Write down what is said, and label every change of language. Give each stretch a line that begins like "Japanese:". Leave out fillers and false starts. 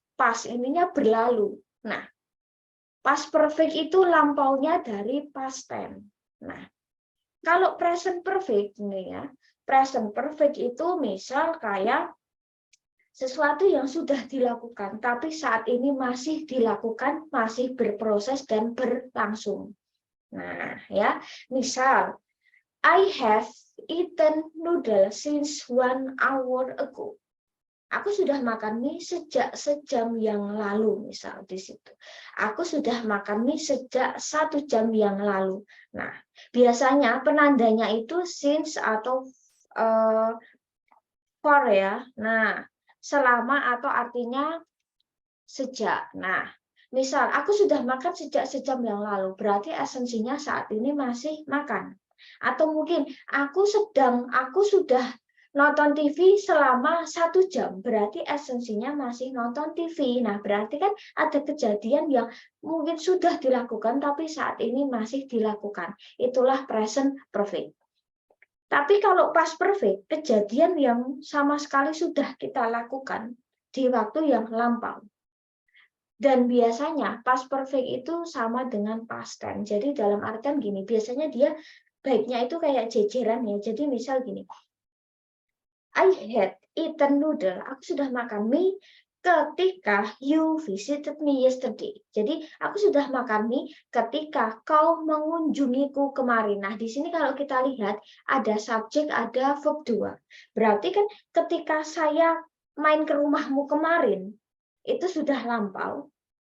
Indonesian: Past ininya berlalu. Nah, past perfect itu lampaunya dari past tense. Nah, kalau present perfect ini ya, present perfect itu misal kayak sesuatu yang sudah dilakukan, tapi saat ini masih dilakukan, masih berproses dan berlangsung. Nah, ya, misal,
English: I have eaten noodles since 1 hour ago.
Indonesian: Aku sudah makan mie sejak sejam yang lalu, misal di situ. Aku sudah makan mie sejak 1 jam yang lalu. Nah, biasanya penandanya itu since atau for ya. Nah, selama atau artinya sejak. Nah, misal aku sudah makan sejak sejam yang lalu, berarti esensinya saat ini masih makan. Atau mungkin aku sudah nonton TV selama 1 jam, berarti esensinya masih nonton TV. Nah, berarti kan ada kejadian yang mungkin sudah dilakukan, tapi saat ini masih dilakukan. Itulah present perfect. Tapi kalau past perfect, kejadian yang sama sekali sudah kita lakukan di waktu yang lampau. Dan biasanya past perfect itu sama dengan past tense. Jadi dalam artian gini, biasanya dia baiknya itu kayak jejeran ya. Jadi misal gini,
English: I had eaten noodle.
Indonesian: Aku sudah makan mie ketika
English: you visited me yesterday.
Indonesian: Jadi aku sudah makan mie ketika kau mengunjungiku kemarin. Nah, di sini kalau kita lihat ada subjek, ada verb 2. Berarti kan ketika saya main ke rumahmu kemarin, itu sudah lampau.